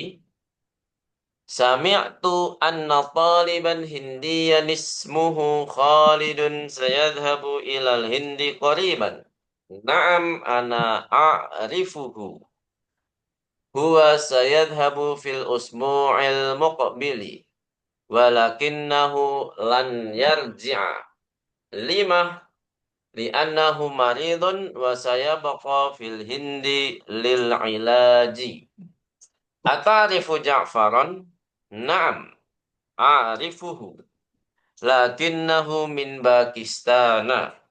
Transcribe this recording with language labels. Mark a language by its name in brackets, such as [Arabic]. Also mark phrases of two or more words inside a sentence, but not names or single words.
[Arabic] سمعت أن طالبا هنديا اسمه خالد سيذهب إلى الهند قريبا. نعم أنا أعرفه. هو سيذهب في الأسبوع المقبل. ولكنه لن يرجع. لم لأنه مريض وسيبقى في الهند للعلاج. أتعرف جعفرا؟ نعم، أعرفه. لكنه من باكستان.